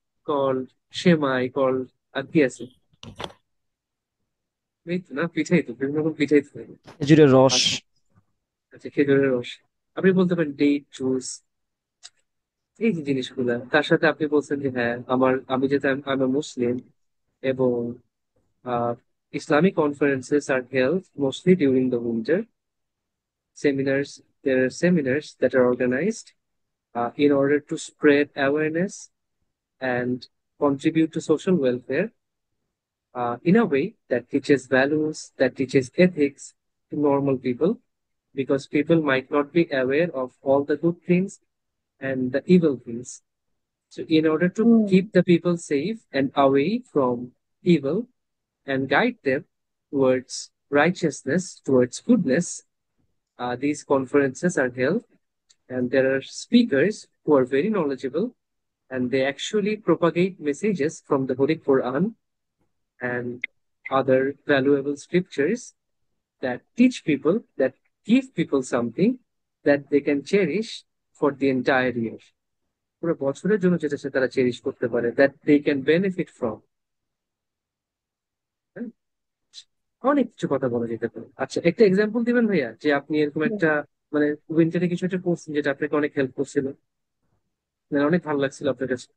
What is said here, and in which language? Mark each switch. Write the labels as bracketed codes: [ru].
[bn] Call সেমাই, call আর কি আছে, এই তো না, পিঠাই তো, বিভিন্ন রকম পিঠাই তো। খেজুরের রস। আচ্ছা আচ্ছা, খেজুরের রস। আপনি বলতে পারেন ডেট জুস, এই যে জিনিসগুলা। তার সাথে আপনি বলছেন যে হ্যাঁ, আমি যেহেতু আমি মুসলিম, এবং আহ [en] Islamic conferences are held mostly during the winter. Seminars, there are seminars that are organized in order to spread awareness and contribute to social welfare in a way that teaches values, that teaches ethics to normal people, because people might not be aware of all the good things and the evil things. So, in order to Mm. keep the people safe and away from evil and guide them towards righteousness, towards goodness, these conferences are held, and there are speakers who are very knowledgeable, and they actually propagate messages from the Holy Quran and other valuable scriptures that teach people, that give people something that they can cherish for the entire year. [bn] পুরো বছরের জন্য যেটা সে তারা cherish করতে পারে, [en] that they can benefit from. [bn] হ্যাঁ? অনেক কিছু কথা বলা যেতে পারে। আচ্ছা, একটা এক্সাম্পল দিবেন ভাইয়া, যে আপনি এরকম একটা মানে উইন্টারে কিছু একটা করছেন যেটা আপনাকে অনেক হেল্প করছিল, মানে অনেক ভালো লাগছিল আপনার কাছে।